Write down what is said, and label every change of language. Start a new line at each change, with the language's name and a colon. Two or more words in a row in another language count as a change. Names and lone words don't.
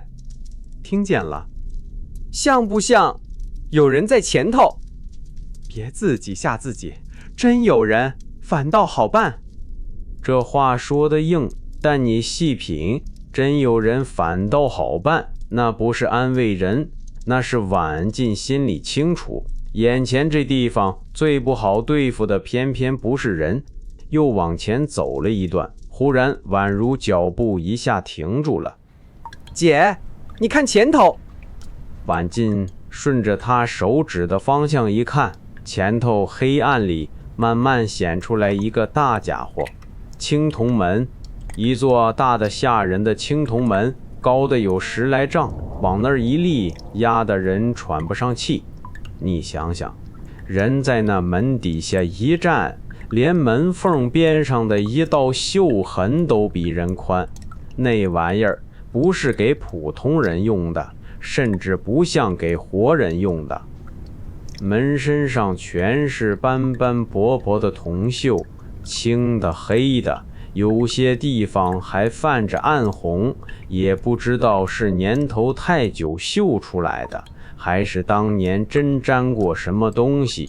Chinese: 聽見了。像不像有人在前頭？別自己嚇自己，真有人，反倒好辦。這話說得硬，但你細品，真有人反倒好辦，那不是安慰人，那是婉進心裡清楚，眼前這地方最不好對付的偏偏不是人。又往前走了一段，忽然婉如腳步一下停住了。姐，你看前頭。婉进順着他手指的方向一看，前頭黑暗裡慢慢顯出來一個大家伙，青銅門， 一座大得嚇人的青銅門，高的有10來丈，往那兒一立，壓得人喘不上氣。你想想，人在那門底下一站，連門縫邊上的一道鏽痕都比人寬。那玩意兒不是給普通人用的，甚至不像給活人用的。門身上全是斑斑驳驳的铜鏽，青的黑的，有些地方還泛着暗紅，也不知道是年头太久鏽出来的，還是当年真沾过什麼東西。